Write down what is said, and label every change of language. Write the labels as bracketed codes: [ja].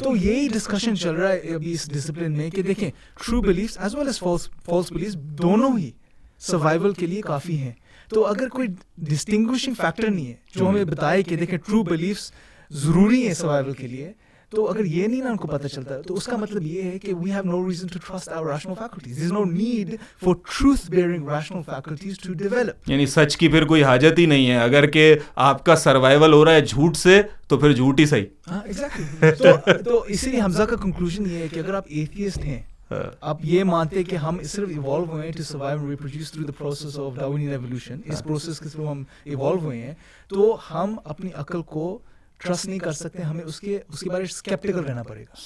[ur] تو یہی ڈسکشن چل رہا ہے ابھی اس ڈسپلن میں کہ دیکھیں [en] true beliefs as well as false beliefs [ur] دونوں ہی سروائیول کے لیے کافی ہیں. تو اگر کوئی ڈسٹنگوشنگ فیکٹر نہیں ہے جو ہمیں بتائے کہ دیکھیں ٹرو بلیفس ضروری ہیں سروائیول کے لیے, تو اگر یہ نہیں نا ان کو پتہ چلتا, تو اس کا مطلب یہ ہے کہ [en] we have no reason to trust our rational faculties. There is no need for truth-bearing rational faculties to develop. [ur] یعنی سچ کی پھر کوئی حاجت ہی نہیں ہے. اگر کہ آپ کا سروائیول ہو رہا ہے جھوٹ سے, تو پھر جھوٹ ہی صحیح. ہاں ایگزیکٹلی. تو اسی لیے حمزہ کا کنکلوژن یہ ہے کہ اگر آپ ایتھیسٹ ہیں, آپ یہ مانتے کہ ہم صرف ایوالو ہوئے ہیں [en] to survive and reproduce through the process of Darwinian evolution, [ur] اس process کے تھرو ہم ایوالو ہوئے ہیں, تو ہم اپنی عقل کو ٹرسٹ نہیں کر سکتے, ہمیں اس کے بارے اسکیپٹیکل رہنا پڑے گا.